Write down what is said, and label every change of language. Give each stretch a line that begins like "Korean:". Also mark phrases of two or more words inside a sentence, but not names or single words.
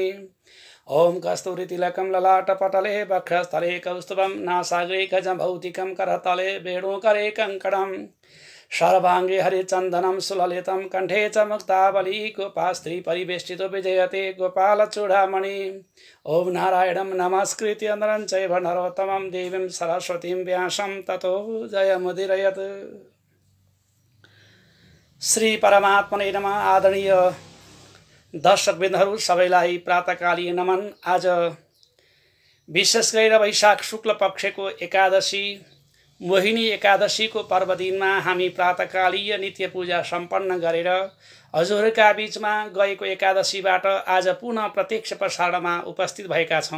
Sanskrit: ॐ कस्तूरितिलकं ललाटपटले वक्षस्थले कौस्तुभं नासाग्रे गजभौतिकं करतले वेणुकरे कङ्कणं सर्वाङ्गे हरिचन्दनं सुललितं कण्ठे च मुक्तावली गोपास्त्री परिवेष्टितो विजयते गोपालचूडामणि। ॐ नारायणं नमस्कृत्य नरं चैव नरोत्तमं देवीं सरस्वतीं व्यासं ततो जयमुदीरयत्। श्री परमात्मने नमः।
Nepali: आदरणीय दर्शकवृन्दहरू सबैलाई प्रातःकालीन नमन। आज विशेष गरेर वैशाख शुक्ल पक्षको एकादशी मोहिनी एकादशीको पर्व दिनमा हामी प्रातःकालीय नित्य पूजा सम्पन्न गरेर हजुरहरूका बीचमा गएको एकादशीबाट आज पुनः प्रत्यक्ष प्रसारणमा उपस्थित भएका छौँ।